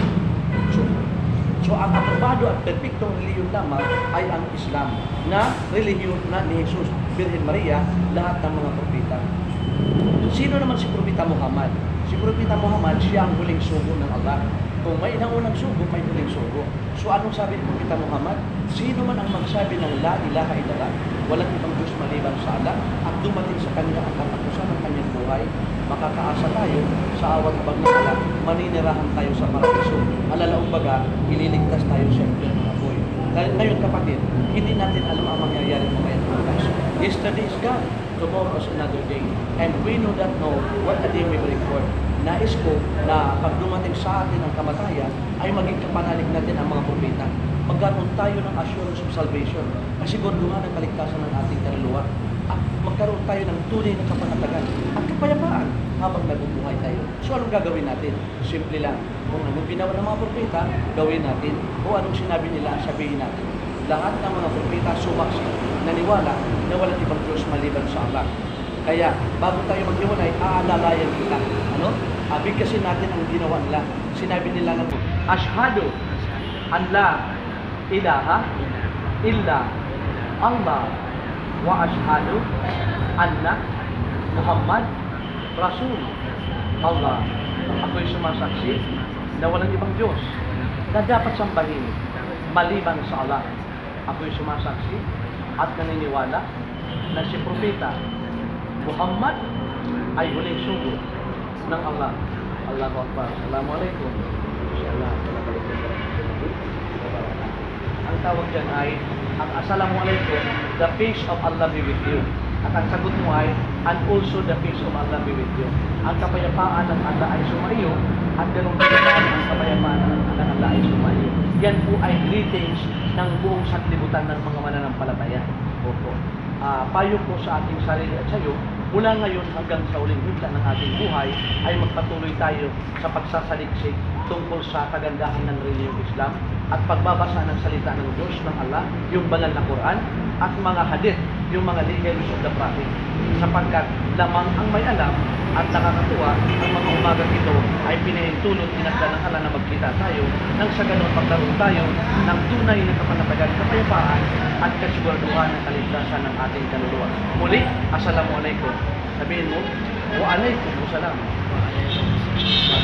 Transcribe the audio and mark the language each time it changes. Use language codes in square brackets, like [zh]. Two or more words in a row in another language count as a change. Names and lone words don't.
[tl] So ang aprobado at perpektong reliyon lamang ay ang Islam na reliyon na ni Jesus, Birhen Maria, lahat ng mga propeta. Sino naman si Propeta Muhammad? Si Propeta Muhammad, siya ang huling sugo ng Allah. Kung may naunang sugo, may huling sugo. So anong sabi ni Propeta Muhammad? Sino man ang magsabi ng [ar] لا إله إلا الله, [tl] walang ibang Diyos maliban sa Allah, at dumating sa kanya ang katapusan ng kanyang buhay, makakaasa tayo sa awat bang ng Allah, maninirahan tayo sa paraiso. Alalaong baga, ililigtas tayo sa impyerno na buhay. Ngayon kapatid, hindi natin alam ang mangyayari mamaya ng guys. [en] Yesterday is gone, tomorrow is another day. And we do not know what a day we bring forth. [tl] Nais ko na pag dumating sa atin ang kamatayan, ay maging kapanalig natin ang mga propeta. Magkaroon tayo ng [en] assurance of salvation. [tl] Kasiguraduhan ng kaligtasan ng ating kaluluwa. At magkaroon tayo ng tunay na kapanatagan at kapayapaan habang nabubuhay tayo. So anong gagawin natin? Simple lang. Kung anong ginawa ng mga propeta, gawin natin. O anong sinabi nila, sabihin natin. Lahat ng mga propeta sumaksi, naniwala na walang ibang Diyos maliban sa Allah. Kaya, bago tayo maghiwalay, aalalayan kita. Ano? Bigkasin natin ang ginawa nila. Sinabi nila na, [ar] أشهد أن لا إله إلا الله وأشهد أن محمد رسول الله. [tl] Ako'y sumasaksi na walang ibang Diyos na dapat sambahin maliban sa Allah. Ako'y sumasaksi at naniniwala na si Propeta Muhammad ay huling sugo ng Allah. [ar] الله أكبر. السلام عليكم. إن شاء الله. [tl] Ang tawag dyan ay ang Assalamualaikum, [en] the peace of Allah be with you. [tl] At ang sagot mo ay, [en] and also the peace of Allah be with you. [tl] Ang kapayapaan ng Allah ay sumaiyo at ganun din ang kapayapaan ng Allah ay sumaiyo. Yan po ay greetings ng buong sanlibutan ng mga mananampalataya. Opo. Payo ko sa ating sarili at sa iyo, mula ngayon hanggang sa uling himla ng ating buhay ay magpatuloy tayo sa pagsasaliksik tungkol sa kagandahan ng reliyong Islam at pagbabasa ng salita ng Diyos ng Allah, yung banal na Quran at mga hadith, yung mga [en] legacies of the Prophet, [tl] sapagkat lamang ang may alam at nakakatuwa ang mga umagang ito ay pinahintulot tinagda ng Allah na magkita tayo nang sa ganun pagkaroon tayo ng tunay na kapanatagan, kapayapaan at kasiguraduhan ng kaligtasan ng ating kaluluwa. Muli, Assalamualaikum. Sabihin mo, [ar] وعليكم السلام.